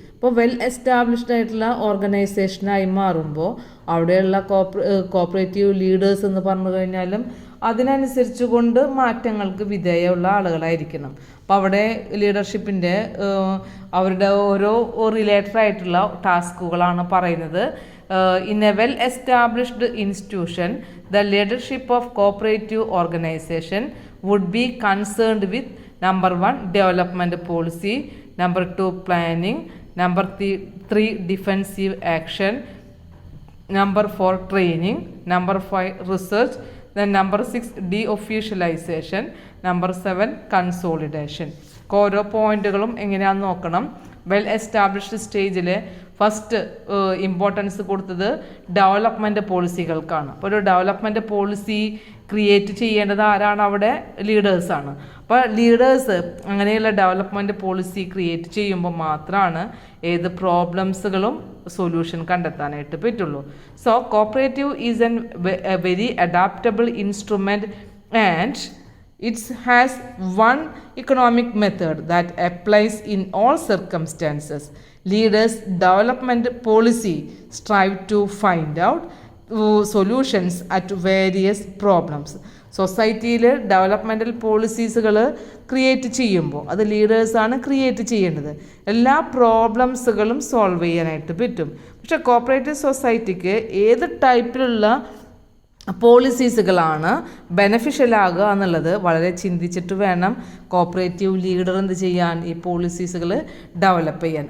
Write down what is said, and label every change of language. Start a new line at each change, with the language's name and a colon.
Malayalam: ഇപ്പോൾ well established ആയിട്ടുള്ള ഓർഗനൈസേഷനായി മാറുമ്പോൾ അവിടെയുള്ള കോപ്പറേറ്റീവ് ലീഡേഴ്സ് എന്ന് പറഞ്ഞു കഴിഞ്ഞാലും അതിനനുസരിച്ച് കൊണ്ട് മാറ്റങ്ങൾക്ക് വിധേയമുള്ള ആളുകളായിരിക്കണം. അപ്പോൾ അവിടെ ലീഡർഷിപ്പിൻ്റെ അവരുടെ ഓരോ റിലേറ്റഡ് ആയിട്ടുള്ള ടാസ്കുകളാണ് പറയുന്നത്.
English: In a well-established institution, the leadership of cooperative organization would be concerned with number 1, development policy, number 2, planning, number 3, defensive action, number 4, training, number 5, research, then number 6, de-officialization, number 7, consolidation.
Malayalam: ഓരോ പോയിന്റുകളും എങ്ങനെയാണെന്ന് നോക്കണം. Well established സ്റ്റേജിൽ first importance കൊടുത്തത് development പോളിസികൾക്കാണ്. അപ്പോൾ ഒരു development policy create ചെയ്യേണ്ടത് ആരാണ്? അവിടെ ലീഡേഴ്സാണ്. അപ്പോൾ ലീഡേഴ്സ് അങ്ങനെയുള്ള ഡെവലപ്മെൻറ്റ് പോളിസി ക്രിയേറ്റ് ചെയ്യുമ്പോൾ മാത്രമാണ് ഏത് പ്രോബ്ലംസുകളും സൊല്യൂഷൻ കണ്ടെത്താനായിട്ട് പറ്റുള്ളൂ.
English: So cooperative is a very adaptable instrument and it has one economic method that applies in all circumstances. Leaders' development policy strive to find out solutions at various problems.
Malayalam: സൊസൈറ്റിയിൽ developmental പോളിസീസുകൾ create ചെയ്യുമ്പോൾ അത് ലീഡേഴ്സാണ് create ചെയ്യേണ്ടത്. എല്ലാ പ്രോബ്ലംസുകളും solve ചെയ്യാനായിട്ട് പറ്റും. പക്ഷേ cooperative സൊസൈറ്റിക്ക് ഏത് ടൈപ്പിലുള്ള പോളിസീസുകളാണ് ബെനഫിഷ്യൽ ആകുക എന്നുള്ളത് വളരെ ചിന്തിച്ചിട്ട് വേണം കോപ്പറേറ്റീവ് ലീഡർ എന്ത് ചെയ്യാൻ, ഈ പോളിസീസുകൾ ഡെവലപ്പ് ചെയ്യാൻ.